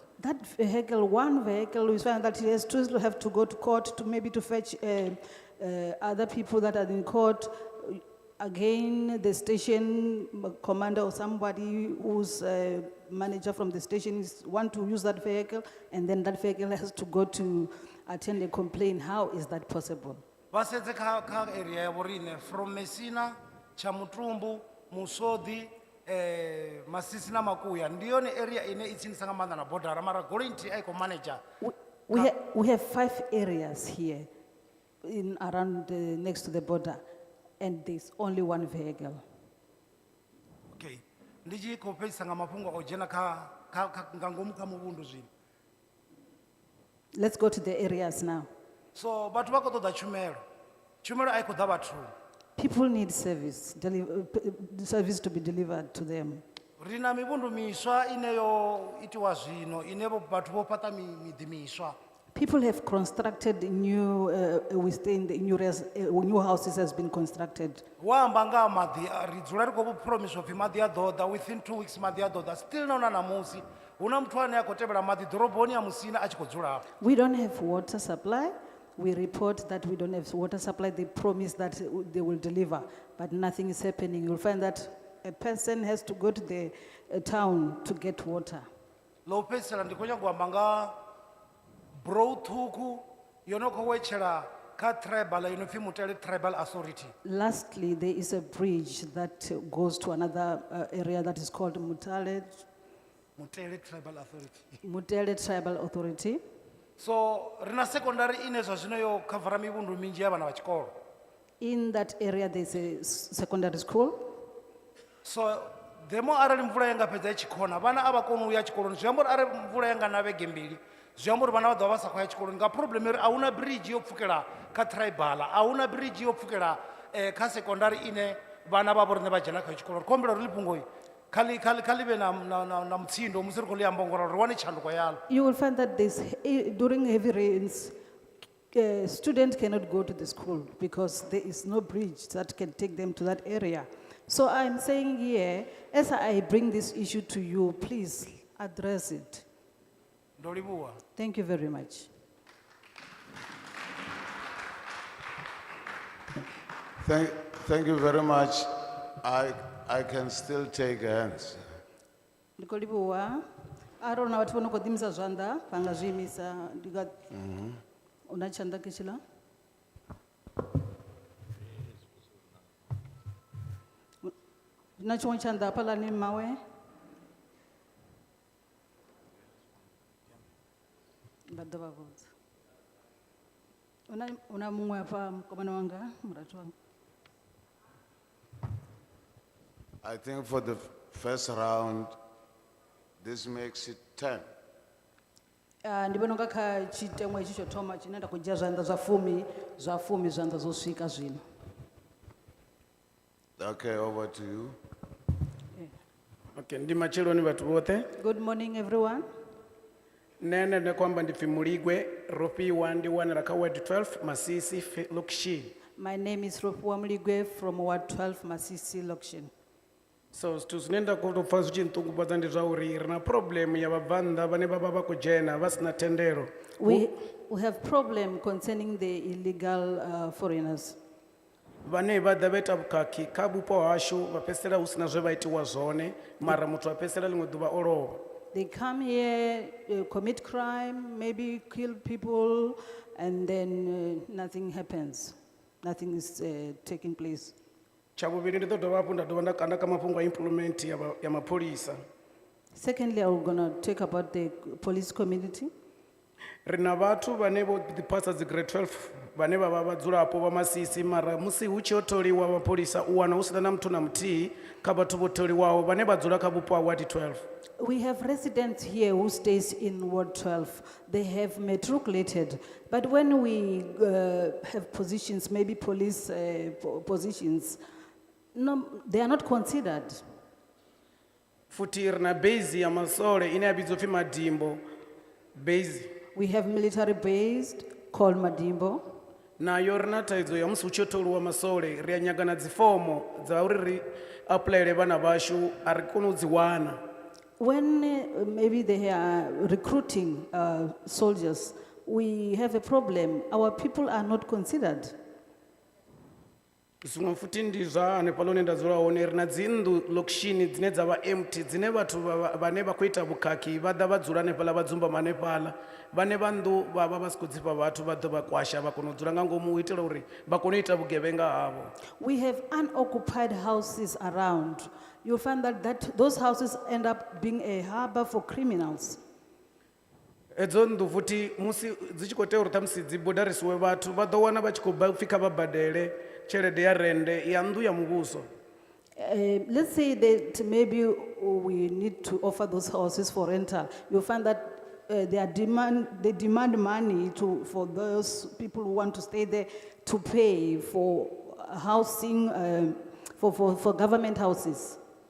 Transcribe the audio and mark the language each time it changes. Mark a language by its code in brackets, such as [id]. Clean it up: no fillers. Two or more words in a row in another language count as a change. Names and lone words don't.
[en] That vehicle, one vehicle, we find that it has to have to go to court to maybe to fetch other people that are in court. Again, the station commander or somebody who's manager from the station want to use that vehicle, and then that vehicle has to go to attend a complaint. How is that possible? [ve] Vha sedze kha area ya vhorine from Messina, Chamutumbu, Musodi, Masisi na Makuya ndi yone area ine i tsinisa nga maanḓa na border mara goloi nthihi a i khou manager. [en] We have 5 areas here in around next to the border, and there's only one vehicle. [ve] Okay, ndi tshi khou fhedzisa nga mafhungo o dzhena nga ngomu kha muvhundu zwino. [en] Let's go to the areas now. [ve] So vhathu vha khou ṱoḓa tshumelo a i khou ḓa vhathuni. [en] People need service, service to be delivered to them. [ve] rina mivhundu miswa ineyo itiwa zvino ine vhathu vo fhaṱa miḓi miswa. [en] People have constructed new, we stay in the new houses has been constructed. [ve] wa amba nga ha maḓi ri dzula ri khou promiswa upfi maḓi a ḓo ḓa [en] within 2 weeks [ve] maḓi a ḓo ḓa still naona namusi hu na muthu ane a khou tevhela maḓi ḓoroboni ya musina a tshi khou dzula hafho. [en] We don't have water supply. We report that we don't have water supply. They promise that they will deliver, but nothing is happening. You'll find that a person has to go to the town to get water. [ve] ḽo u fhedzisela ndi khou nyanga u amba nga brou ṱhukhu yo no khou wetshela kha tribal yo no pfi Mutale Tribal Authority. [en] Lastly, there is a bridge that goes to another area that is called Mutale Tribal Authority. Mutale Tribal Authority. [ve] So rina secondary ine zwa zwino yo khavara mivhundu minzhi ya vhana vha tshikolo. [en] In that area, there's a secondary school. [ve] So demo arali mvula yanga fhedza itshi khona vhana a vha koni u ya tshikoloni zwi amba uri arali mvula yanga na vhege mbili zwi amba uri vhana vha ḓo vha vha sa khou ya tshikoloni nga problem uri a huna bridge yo pfukela kha tribal a huna bridge yo pfukela kha secondary ine vhana vha vho riṋe vha dzhena kha tshikolo ri khou humbela uri Limpopo kha ḽi vhe na mutsindo musi ri khou ḽi amba ngora ri wane tshanduko yaḽo. [en] You will find that during heavy rains, students cannot go to the school because there is no bridge that can take them to that area. So I'm saying here, as I bring this issue to you, please address it. [ve] Ndo livhuwa. [en] Thank you very much. Thank you very much. I can still take hands. [ve] Ndiko livhuwa. Arona vhathu vho no khou ḓimisa zwanḓa vha nga zwi imisa ndika una tshanḓa kishila. Na tshiṅwe tshanḓa hafhaḽani mmawe. Vha ḓo vha vhudza. Una muṅwe hafha mukomana wanga murathu wanga. [en] I think for the first round, this makes it 10. [ve] Ndi vhona unga kha tshiteṅwa itshi tsho thoma tshine nda khou dzhia zwanḓa zwa fumi zwanḓa zwo swika zwino. [en] Okay, over to you. [ve] Okay, ndi matsheloni vhathu vhoṱhe. [en] Good morning, everyone. [ve] Nene ne kwamba ndi pfi Muligwe Ropiwa ndi wanela kha Ward 12 Masisi Lokshin. [en] My name is Ropiwa Muligwe from Ward 12 Masisi Lokshin. [ve] So zwithu zwine nda khou tou pfa zwi tshi nṱungufhadza ndi zwa uri ri na problem ya vhabvannḓa vhane vha vha vha khou dzhena vha sina thendelo. [en] We have problem concerning the illegal foreigners. [ve] Vhane vha ḓa vha ita vhukhakhi kha vhupo hashu vha fhedzisela hu sina zwe vha itiwa zwone mara muthu a fhedzisela ḽiṅwe ḓuvha o lovha. [en] They come here, commit crime, maybe kill people, and then nothing happens. Nothing is taking place. [ve] Tsha vhuvhili ndi ḓo dovha hafhu nda dovha nda kanda kha mafhungo a implement ya mapholisa. [en] Secondly, I'm going to talk about the police community. [ve] Ri na vhathu vhane vho ḓiphasa dzi grade 12 vhane vha vha vhadzulapo vha Masisi mara musi hu tshi yo tholiwa mapholisa u wana hu sina na muthu na muthihi kha vhathu vho tholiwaho vhane vha dzula kha vhupo ha Ward 12. [en] We have residents here who stays in Ward 12. They have matriculated, but when we have positions, maybe police positions, no, they are not considered. [ve] Futhi ri na base ya masole ine ya vhidzwa pfi Madimbo base. [en] We have military based called Madimbo. [ve] Nayo ri na thaidzo ya musi hu tshi yo tholiwa masole ri a nyaga na dzifomo dza uri ri applyele vhana vhashu a ri koni u dzi wana. [en] When maybe they are recruiting soldiers, we have a problem. Our people are not considered. [ve] Zwiṅwe futhi ndi zwa hanefhaḽa hune nda dzula hone ri na dzinnḓu lokishini dzine dza vha empty dzine vhathu vhane vha khou ita vhukhakhi vha ḓa vha dzula hanefhaḽa vha dzumba hanefhaḽa vhane vha nnḓu vha vha vha si khou dzifha vhathu vha ḓo vha kwasha vha kona u dzula nga ngomu u itela uri vha kone u ita vhugevhenga havho. [en] We have unoccupied houses around. You'll find that those houses end up being a harbor for criminals. [ve] Edzo nnḓu futhi musi dzi tshi khou tea uri ṱhamusi dzi bodarisiwe vhathu vha ḓo wana vha tshi khou pfi kha vha badele tshelede ya rende ya nnḓu ya muvhuso. [en] Let's say that maybe we need to offer those houses for rental. You'll find that they demand money for those people who want to stay there to pay for housing, for government houses.